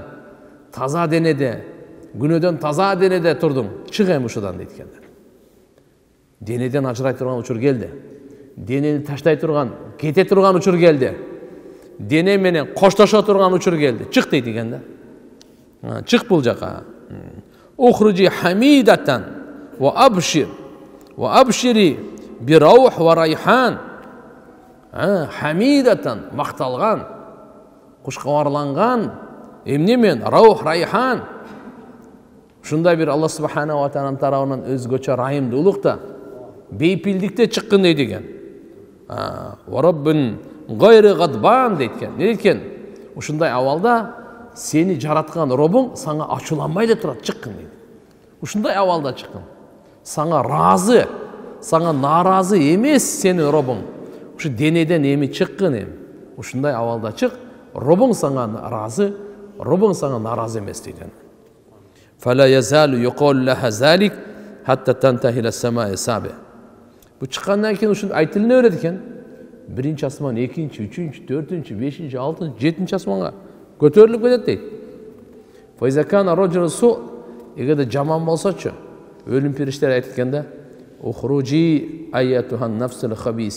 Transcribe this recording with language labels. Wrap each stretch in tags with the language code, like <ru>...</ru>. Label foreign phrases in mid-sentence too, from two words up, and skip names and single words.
<ky>Таза денеде, күнөөдөн таза денеде турдуң. Чык эми ушудан дейт экен. Денеден ажырай турган учур келди. Денени таштай турган, кете турган учур келди. Дене менен коштошо турган учур келди. Чык дейт экен да. Чык бул жака.</ky> <ar>اخرجي حميدة وأبشر وأبشري بروح وريحان.</ar> <ky>Хамидатан, макталган, кушкабарланган, эмне мен</ky> <ar>روح ريحان.</ar> <ky>Ушундай бир Алла субханаху ва тааланын тарабынан өзгөчө райымдуулукта, бейпилдикте чыккан дейт экен.</ky> <ar>ورب غير غضبان</ar> <ky>дейт экен. Не дейт экен? Ушундай абалда сени жараткан Робуң сага ачууланбай эле турат, чыккан дейт. Ушундай абалда чыккан. Сага разы, сага наразы эмес сенин Робуң. Ушу денеден эми чыккан эми. Ушундай абалда чык, Робуң сага разы, Робуң сага наразы эмес дейт.</ky> <ar>فلا يزال يقال لها ذلك حتى تنتهي إلى السماء السابعة.</ar> <ky>Бу чыккандан кийин ушун айтылына берет экен. Биринчи асман, экинчи, үчүнчү, төртүнчү, бешинчи, алтынчы, жетинчи асманга көтөрүлүп кетет дейт.</ky> <ar>فإذا كان الرجل السوء,</ar> <ky>эгерде жаман болсочу, өлүм периштелери айтат экен да:</ky> <ar>"اخرجي أيتها النفس الخبيثة."</ar>